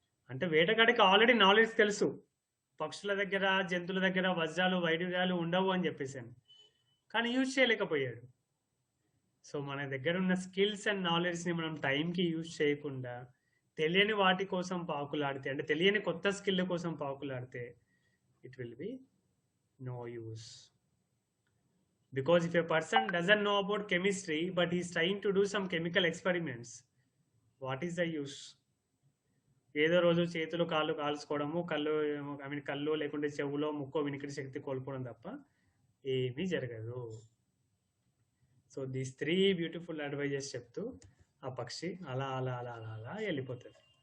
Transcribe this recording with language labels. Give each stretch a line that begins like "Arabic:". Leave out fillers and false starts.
Telugu: అంటే వేటగాడికి already knowledge తెలుసు. పక్షుల దగ్గర, జంతువుల దగ్గర వజ్రాలు, వైడూర్యాలు ఉండవు అని చెప్పేసని. కానీ యూజ్ చేయలేకపోయాడు. సో మన దగ్గర ఉన్న స్కిల్స్ అండ్ నాలెడ్జ్‌ని మనం టైంకి యూజ్ చేయకుండా, తెలియని వాటి కోసం పాకులాడితే, అంటే తెలియని కొత్త స్కిల్ కోసం పాకులాడితే
English: It will be no use. Because if a person doesn't know about chemistry but he is trying to do some chemical experiments, what is the use?
Telugu: ఏదో రోజు చేతులు కాళ్ళు కాల్చుకోవడము, కళ్ళు లేకుంటే చెవులో ముక్కో వినికిడి శక్తి కోల్పోవడం తప్ప ఏమీ జరగదు.
English: so these 3 beautiful advises
Telugu: చెప్తూ ఆ పక్షి అలా అలా అలా అలా అలా వెళ్ళిపోతుంది.